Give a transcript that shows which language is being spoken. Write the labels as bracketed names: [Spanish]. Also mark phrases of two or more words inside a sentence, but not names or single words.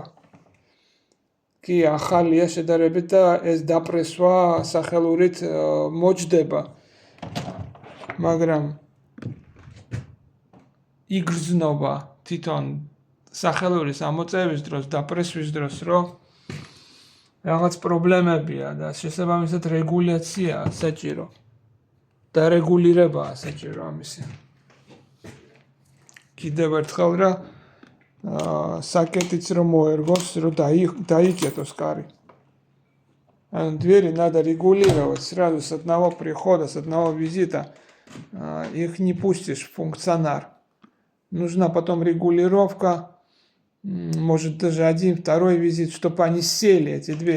[Georgian] კი ახალია შედარებით და ეს დაპრესვა სახელურით მოჯდება, მაგრამ იგრძნობა თვითონ სახელურის ამოწევის დროს, დაპრესვის დროს, რომ რაღაც პრობლემებია და შესაბამისად რეგულაცია საჭირო და რეგულირებაა საჭირო ამისი. კიდევ ერთხელ რა საკეთიც რომ მოერგოს, რომ დაიკეტოს кარი. [Russian] Двери надо регулировать сразу с одного прихода, с одного визита. Их не пустишь в функционар. Нужна потом регулировка, может даже один, второй визит, чтобы они сели, эти двери.